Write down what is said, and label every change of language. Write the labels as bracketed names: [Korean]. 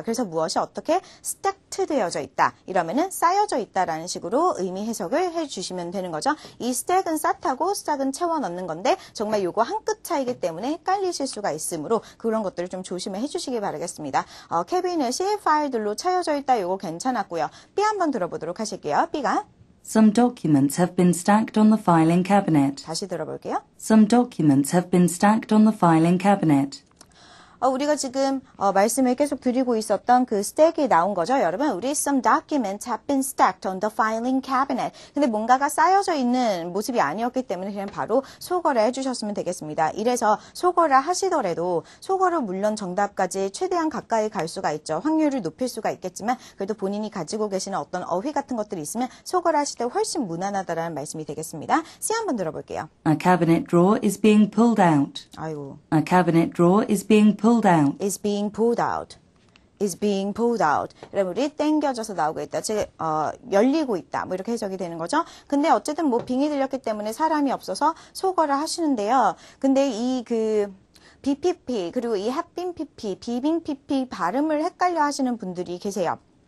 [Korean] 그래서 무엇이 어떻게 stacked 되어져 있다. 이러면은 쌓여져 있다라는 식으로 의미 해석을 해주시면 되는 거죠. 이 stack은 SATA고 stack은 채워 넣는 건데 정말 요거 한 끗 차이기 때문에 헷갈리실 수가 있으므로 그런 것들을 좀 조심해 해주시기 바라겠습니다. 캐비넷이 파일들로 차여져 있다. 요거 괜찮았고요. B 한번 들어보도록 하실게요. B가 [English] Some documents have been stacked on the filing cabinet. [Korean] 다시 들어볼게요. [English] Some documents have been stacked on the filing cabinet. [Korean] 우리가 지금 말씀을 계속 드리고 있었던 그 스택이 나온 거죠. 여러분, 우리 [English] some documents have been stacked on the filing cabinet. [Korean] 근데 뭔가가 쌓여져 있는 모습이 아니었기 때문에 그냥 바로 소거를 해주셨으면 되겠습니다. 이래서 소거를 하시더라도 소거로 물론 정답까지 최대한 가까이 갈 수가 있죠. 확률을 높일 수가 있겠지만 그래도 본인이 가지고 계시는 어떤 어휘 같은 것들이 있으면 소거를 하실 때 훨씬 무난하다라는 말씀이 되겠습니다. C 한번 들어볼게요. [English] A cabinet drawer is being pulled out. [Korean] 아이고. [English] A cabinet drawer is being pulled out. is being pulled out. is being pulled out. [Korean] 여러분, 우리 땡겨져서 나오고 있다. 즉, 열리고 있다. 뭐 이렇게 해석이 되는 거죠. 근데 어쨌든 뭐 빙이 들렸기 때문에 사람이 없어서 소거를 하시는데요. 근데 이 BPP 그리고 이 have been PP, 비빙 PP 발음을 헷갈려 하시는 분들이 계세요.